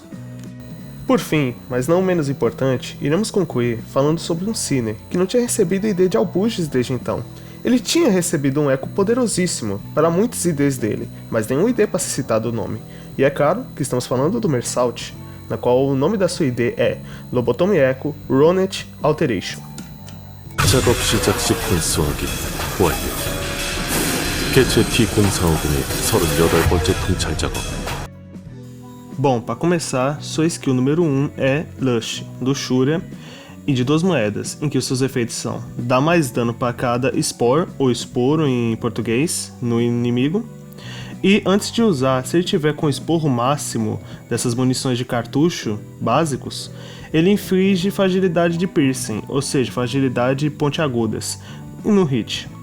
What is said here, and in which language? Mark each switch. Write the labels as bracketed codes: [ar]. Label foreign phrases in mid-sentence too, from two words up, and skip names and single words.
[pt] Por fim, mas não menos importante, iremos concluir falando sobre um Cine, que não tinha recebido ID de Albuges desde então. Ele tinha recebido um eco poderosíssimo para muitos IDs dele, mas nenhum ID para ser citado o nome. E é claro que estamos falando do Mersalt, na qual o nome da sua ID é Lobotomy Echo Ronet Alteration. [ko] 작업 시작 10분 수확이 완료. 개체 T045의 38번째 통찰 작업. [pt] Bom, para começar, sua skill número 1 é Lush, Luxúria, e de 2 moedas, em que os seus efeitos são: dá mais dano para cada Spore, ou esporo em português, no inimigo. E antes de usar, se ele tiver com o esporro máximo dessas munições de cartucho básicos, ele inflige fragilidade de piercing, ou seja, fragilidade pontiagudas, no hit.